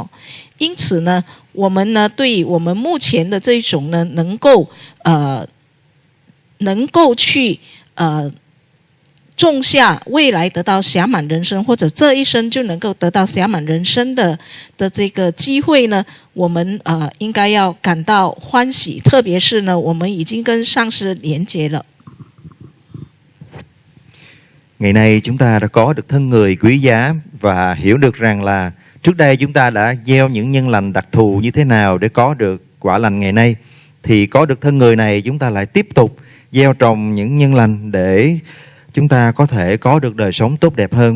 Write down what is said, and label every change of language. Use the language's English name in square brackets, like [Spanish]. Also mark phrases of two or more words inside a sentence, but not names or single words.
[Chinese] 因此呢，我们呢，对于我们目前的这一种呢，能够去种下未来得到暇满人生，或者这一生就能够得到暇满人生的这个机会呢，我们应该要感到欢喜，特别是呢，我们已经跟上师连接了。 [Vietnamese] Ngày nay chúng ta đã có được thân người quý giá và hiểu được rằng là trước đây chúng ta đã gieo những nhân lành đặc thù như thế nào để có được quả lành ngày nay. Thì có được thân người này chúng ta lại tiếp tục gieo trồng những nhân lành để chúng ta có thể có được đời sống tốt đẹp hơn.